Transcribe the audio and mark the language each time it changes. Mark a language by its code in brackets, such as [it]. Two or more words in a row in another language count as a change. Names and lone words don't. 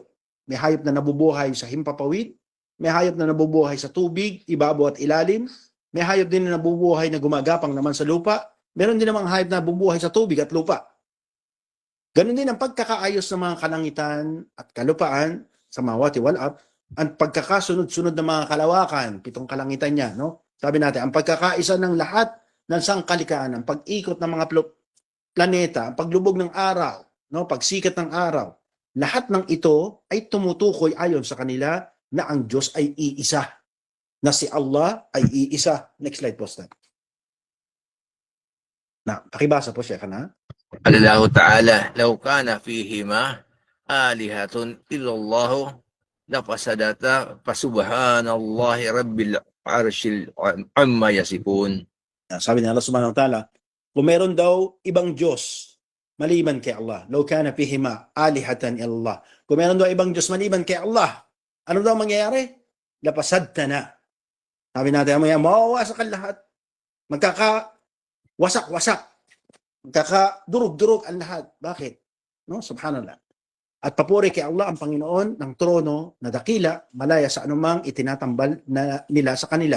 [tl] May hayop na nabubuhay sa himpapawid, may hayop na nabubuhay sa tubig, ibabaw at ilalim, may hayop din na nabubuhay na gumagapang naman sa lupa, meron din namang hayop na nabubuhay sa tubig at lupa. Ganon din ang pagkakaayos ng mga kalangitan at kalupaan sa [ar] ماوات والأرض, [tl] ang pagkakasunod-sunod ng mga kalawakan, 7 kalangitan niya, no? Sabi natin, ang pagkakaisa ng lahat ng sangkalikaan, ang pag-ikot ng mga planeta, ang paglubog ng araw, no? Pagsikat ng araw, lahat ng ito ay tumutukoy ayon sa kanila na ang Diyos ay iisa, na si Allah ay iisa. [en] Next slide po, Stan. [tl] Na, pakibasa po siya ka na. [ar] قال الله تعالى لو كان فيهما آلهة إلا الله لفسدتا فسبحان الله رب العرش عما يصفون. [tl] Sabi ni [ar] الله سبحانه وتعالى, [tl] kung meron daw ibang Diyos maliban kay Allah, [ar] لو كان فيهما آلهة إلا الله. [tl] Kung meron daw ibang Diyos maliban kay Allah, ano daw mangyayari? Lapasadta na. Sabi natin, mawawasak ang lahat. Magkakawasak-wasak. Magkakadurog-durog ang lahat. Bakit? No? Subhanallah. At papuri kay Allah ang Panginoon ng trono na dakila, malaya sa anumang itinatambal na nila sa kanila.